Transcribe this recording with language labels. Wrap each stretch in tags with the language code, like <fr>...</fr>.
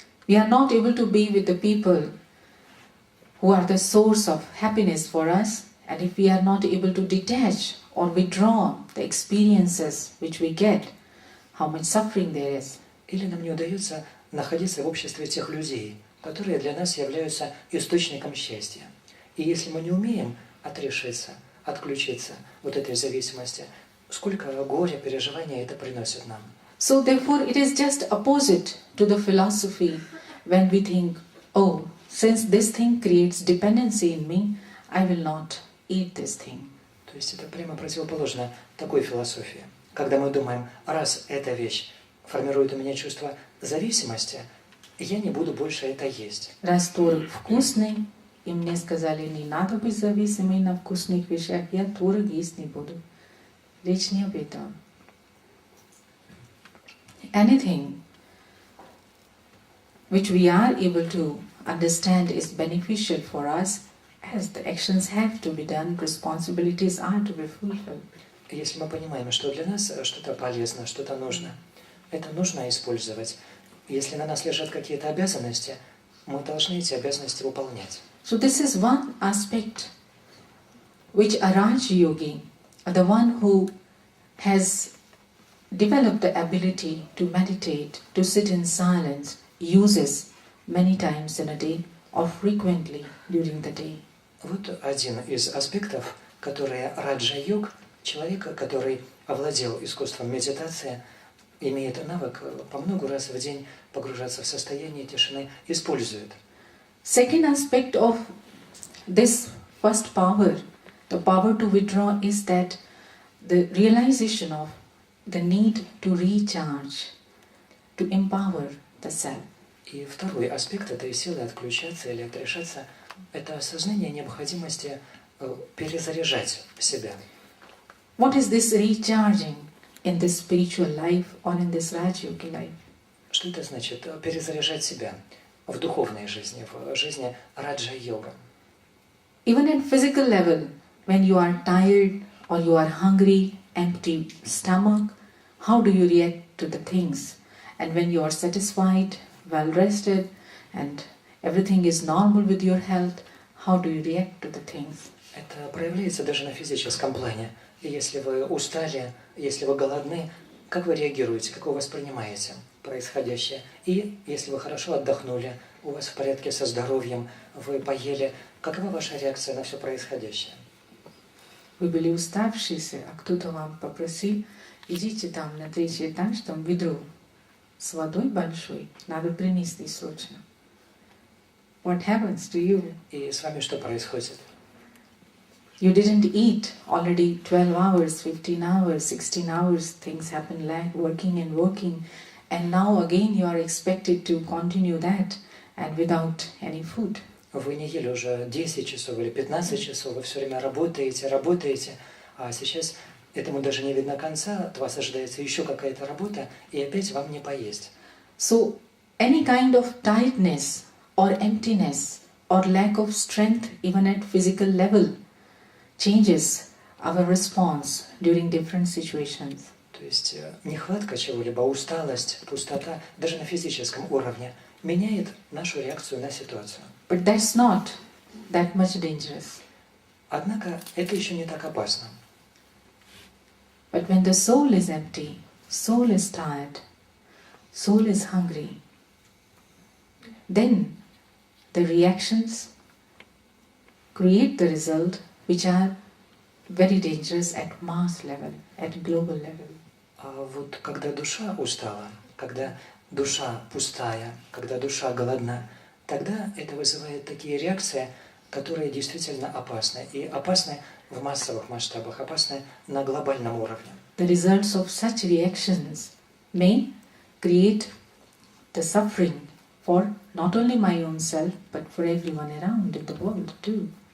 <en>We are not able to be with the people who are the source of happiness for us, and if we are not able to detach or withdraw the experiences which we get, how much suffering there is.</en> <ru>Или нам не удается находиться в обществе тех людей, которые для нас являются источником счастья. И если мы не умеем отрешиться, отключиться от этой зависимости, сколько горя, переживания это приносит нам.</ru> <en>So therefore it is just opposite to the philosophy when we think, oh, since this thing creates dependency in me, I will not eat this thing.</en> <ru>То есть это прямо противоположно такой философии. Когда мы думаем, раз эта вещь формирует у меня чувство зависимости, я не буду больше это есть. Раз творог вкусный, и мне сказали, не надо быть зависимой на вкусных вещах, я творог есть не буду. Речь не об этом.</ru> <en>Anything which we are able to understand is beneficial for us, as the actions have to be done, responsibilities are to be fulfilled.</en> <ru>Если мы понимаем, что для нас что-то полезно, что-то нужно, это нужно использовать. Если на нас лежат какие-то обязанности, мы должны эти обязанности выполнять.</ru> <en>So this is one aspect which a Raj Yogi, the one who has developed the ability to meditate, to sit in silence, uses many times in a day or frequently during the day.</en> <ru>Вот один из аспектов, которые раджа-йог, человек, который овладел искусством медитации, имеет навык по много раз в день погружаться в состояние тишины, использует.</ru> <en>Second aspect of this first power The power to withdraw is that the realization of the need to recharge, to empower the self.</en> <ru>И второй аспект этой силы отключаться или отрешаться – это осознание необходимости перезаряжать себя.</ru> <en>What is this recharging in this spiritual life or in this Rajyogi life?</en> <ru>Что это значит? Перезаряжать себя в духовной жизни, в жизни раджа-йога.</ru> <en>Even at physical level, when you are tired or you are hungry, empty stomach, how do you react to the things? And when you are satisfied, well rested, and everything is normal with your health, how do you react to the things?</en> <ru>Это проявляется даже на физическом плане. И если вы устали, если вы голодны, как вы реагируете, как вы воспринимаете происходящее? И если вы хорошо отдохнули, у вас в порядке со здоровьем, вы поели, какова ваша реакция на все происходящее? Вы были уставшиеся, а кто-то вам попросил, идите там на третий этаж, там ведро с водой большой, надо принести срочно.</ru> <en>What happens to you?</en> <ru>И с вами что происходит?</ru> <en>You didn't eat already 12 hours, 15 hours, 16 hours, things happen like working, and now again you are expected to continue that and without any food.</en> <ru>Вы не ели уже 10 часов или 15 часов, вы все время работаете, а сейчас этому даже не видно конца, от вас ожидается еще какая-то работа, и опять вам не поесть.</ru> <en>So any kind of tiredness or emptiness or lack of strength even at physical level changes our response during different situations.</en> <ru>То есть нехватка чего-либо, усталость, пустота, даже на физическом уровне, меняет нашу реакцию на ситуацию.</ru> <en>But that's not that much dangerous.</en> <ru>Однако это еще не так опасно.</ru> <en>But when the soul is empty, soul is tired, soul is hungry, then the reactions create the result which are very dangerous at mass level, at global level.</en> <ru>А вот когда душа устала, когда душа пустая, когда душа голодна, тогда это вызывает такие реакции, которые действительно опасны. И опасны в массовых масштабах, опасны на глобальном уровне.</ru> <en>The results of such reactions may create the suffering for not only my own self, but for everyone around in the world too.</en>